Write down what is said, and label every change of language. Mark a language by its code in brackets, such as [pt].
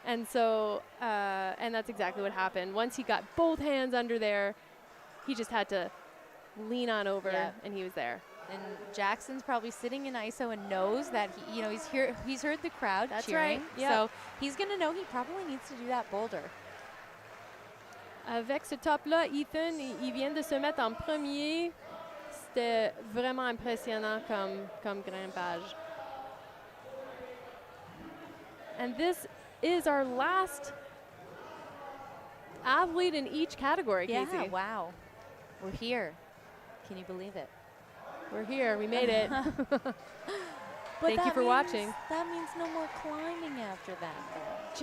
[en] And so, and that's exactly what happened. Once he got both hands under there, he just had to lean on over, Yeah. and he was there. And Jackson's probably sitting in ISO and knows that he's heard the crowd That's cheering. right, yeah. So he's gonna know he probably needs to do that boulder. [fr] Avec ce top-là, Ethan, il vient de se mettre en premier. C'était vraiment impressionnant comme grimpage. [en] And this is our last athlete in each category, Yeah, Casey. wow. We're here. Can you believe it? We're here. We made it. But Thank you for watching. That means no more climbing after that, though.